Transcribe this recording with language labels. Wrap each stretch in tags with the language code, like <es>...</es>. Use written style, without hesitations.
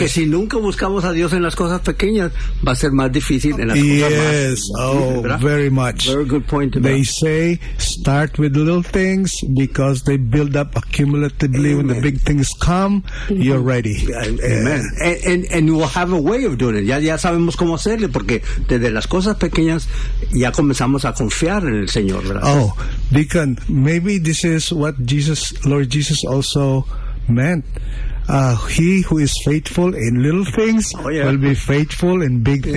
<es>Que si nunca buscamos a Dios en las cosas pequeñas, va a ser más difícil en las cosas más grandes. Oh, ¿verdad?</es> <en>Very much. Very good point. They say, start with little things, because they build up accumulatively. Amen. When the big things come, you're ready. Amen. Yeah. And you will have a way of doing it.</en> <es>Ya sabemos cómo hacerle, porque desde las cosas pequeñas, ya comenzamos a confiar en el Señor, ¿verdad?</es> <en>Oh, Deacon, maybe this is what Lord Jesus also meant. He who is faithful in little things will be faithful in big things.</en>